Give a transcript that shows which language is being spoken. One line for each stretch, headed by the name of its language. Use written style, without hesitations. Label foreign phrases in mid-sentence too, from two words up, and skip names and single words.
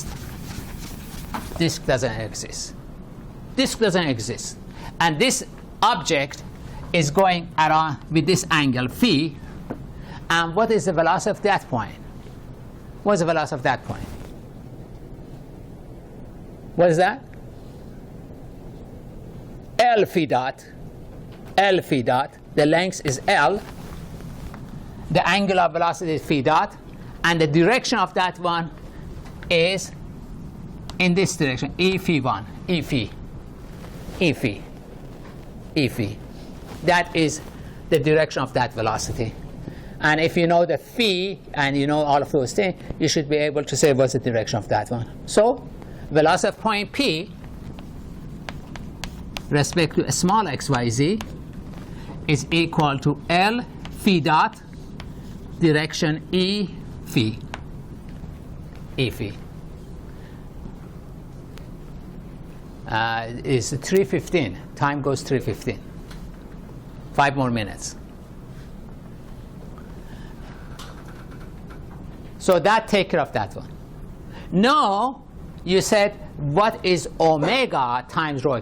English: Disk doesn't exist. Disk doesn't exist. And this object is going around with this angle phi. And what is the velocity of that point? What is the velocity of that point? What is that? L phi dot. L phi dot. The length is L. The angular velocity is phi dot. And the direction of that one is in this direction, E phi 1. E phi. E phi. E phi. That is the direction of that velocity. And if you know the phi and you know all of those things, you should be able to say what's the direction of that one. So velocity of point P respect to a small xyz is equal to L phi dot direction E phi. E phi. Is 3:15. Time goes 3:15. 5 more minutes. So that take care of that one. No, you said what is omega times rho.